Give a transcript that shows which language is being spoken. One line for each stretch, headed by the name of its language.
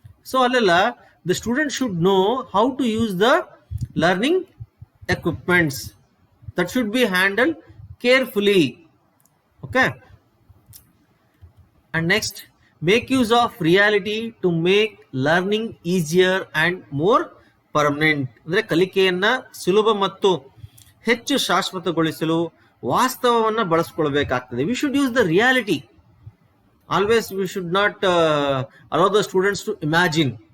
Kannada: So ಅಲ್ಲೆಲ್ಲ
English: the student should know how to use the learning equipments that should be handled carefully. Okay, and next, make use of reality to make learning easier and more permanent.
Kannada: ಅಂದ್ರೆ ಕಲಿಕೆಯನ್ನ ಸುಲಭ ಮತ್ತು ಹೆಚ್ಚು ಶಾಶ್ವತಗೊಳಿಸಲು ವಾಸ್ತವವನ್ನ ಬಳಸಿಕೊಳ್ಳಬೇಕಾಗ್ತದೆ.
English: we should use the reality. Always we should not allow the students to imagine.